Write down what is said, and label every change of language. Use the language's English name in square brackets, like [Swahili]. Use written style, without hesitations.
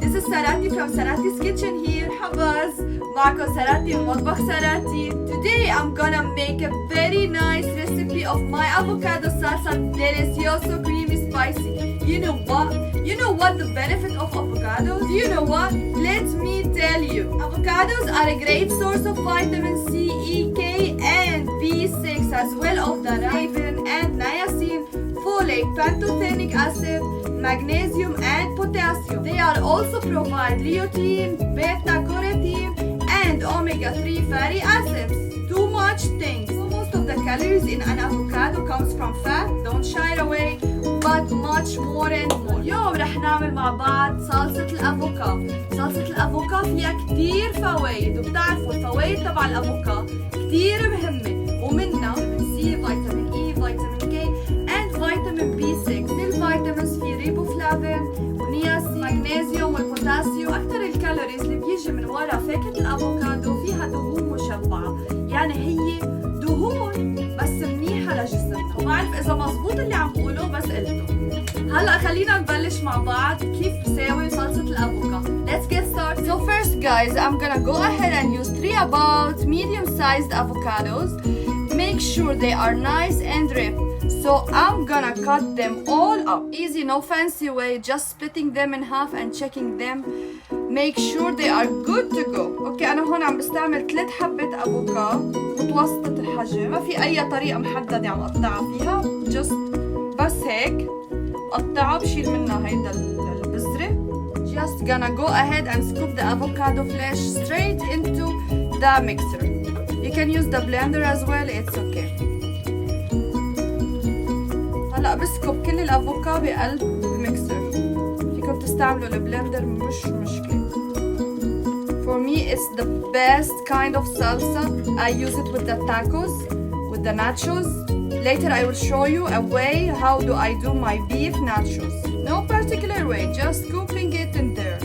[English] Sarathy from Sarathy's Kitchen here. [Arabic] حباز معكم Sarathy من مطبخ Sarathy. [English] Today I'm gonna make a very nice recipe of my avocado salsa. Delicioso, creamy, spicy. You know what? You know what the benefit of avocados? You know what? Let me tell you. Avocados are a great source of vitamin C, E, K, and B6, as well as the riboflavin and niacin, folate, pantothenic acid, magnesium, and potassium. They are also provide lutein, beta-carotene, and omega-3 fatty acids. Too much things. So most of the calories in an avocado comes from fat. Don't shy away, but much more and more. [Arabic] اليوم رح نعمل مع بعض صلصة الأفوكادو. صلصة الأفوكادو فيها كتير فوائد، وبتعرفوا الفوائد تبع الأفوكادو كتير مهمة، ومنها فيتامين سي، فيتامين اي، فيتامين كي، and فيتامين بي 6. الفيتامينز في ريبوفلافين ونياسين، مغنيسيوم والبوتاسيوم. أكثر الكالوريز اللي بيجي من ورا فاكهة الأفوكادو فيها دهون مشبعة، يعني هي دهون بس منيحة لجسمنا. وما بعرف إذا مزبوط اللي عم بقوله، بس قلته. هلا خلينا نبلش مع بعض كيف نساوي صلصة الأفوكادو. [English] Let's get started. So first guys, I'm gonna go ahead and use 3 about medium-sized avocados. Make sure they are nice and ripe. So I'm gonna cut them all up. Easy, no fancy way, just splitting them in half and checking them. Make sure they are good to go. [Arabic] اوكي انا هون عم بستعمل 3 حبة افوكادو متوسطة الحجم، ما في اي طريقة محددة عم اقطعها فيها، just بس هيك قطعها، بشيل منها هيدا البذرة. [English] Just gonna go ahead and scoop the avocado flesh straight into the mixer. You can use the blender as well, it's okay. [Arabic] هلا بسكب كل الافوكادو بقلب الميكسر. فيكم تستعملوا البلندر، مش مشكلة. [English] For me it's the best kind of salsa. I use it with the tacos, with the nachos. Later I will show you a way how do I do my beef nachos. No particular way, just scooping it in there.